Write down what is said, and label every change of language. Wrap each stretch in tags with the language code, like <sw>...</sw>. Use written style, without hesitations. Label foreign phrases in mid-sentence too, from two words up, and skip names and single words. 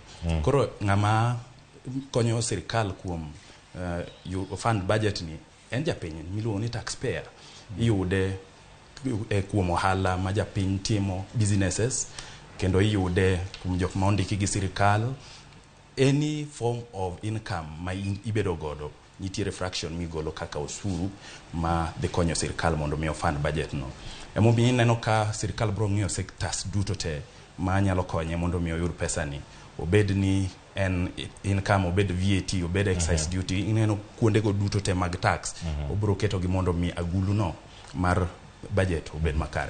<luo>Koro ng'ama konyo sirikal kuom fund budget ni en japiny miluongo ni taxpayer. Iyude kuom ohala ma japiny timo businesses kendo iyude kuom jok ma ondiki gi sirikal.</luo> <en>Any form of income</en> <luo>ma ibedo godo nitiere fraction migolo kaka osuru ma de konyo sirikal mondo mi ofund budget no. Emomiyo ineno ka sirikal bro ng'iyo sectors duto te ma nyalo konye mondo mi oyud pesa ni. Obed ni en income, obed VAT, obed</luo> <en>excise duty,</en> <luo>ineno kuonde go duto te mag tax obro keto gi mondo mi agulu no mar budget obed makare.</luo>